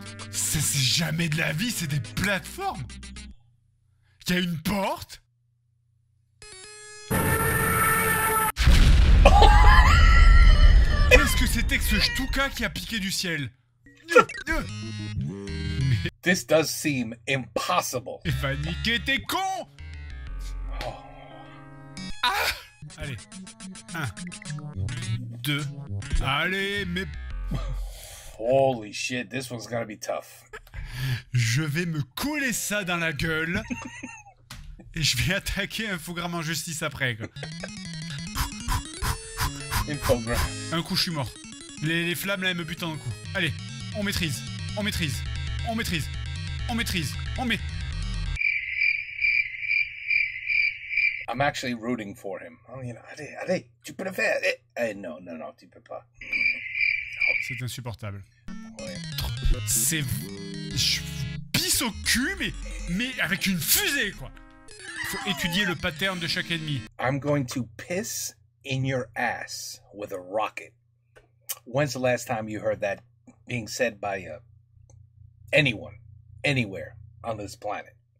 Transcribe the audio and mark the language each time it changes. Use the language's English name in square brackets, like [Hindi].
[French] Ça, c'est jamais de la vie, c'est des plateformes. Il y a une porte. Qu'est-ce que c'était que ce Stuka qui a piqué du ciel? [English] This does seem impossible. [French] Il va niquer tes cons. Ah! Allez. 1, 2. Allez, mais... [English] Holy shit, this one's gonna be tough. [French] Je vais me coller ça dans la gueule. Et je vais attaquer Infogrames en justice après, quoi. Infogram. Un coup, je suis mort. Les flammes, là, elles me butent dans le cou. Allez, on maîtrise. On maîtrise. On maîtrise. On maîtrise. On met... [English] I'm actually rooting for him. Oh, you know, [French] allez, tu peux le faire. Non, tu peux pas. C'est insupportable. Ouais. C'est... Je pisse au cul, mais avec une fusée, quoi. Faut étudier le pattern de chaque ennemi. [English] I'm going to piss in your ass with a rocket. When's the last time you heard that being said by anyone, anywhere on this planet?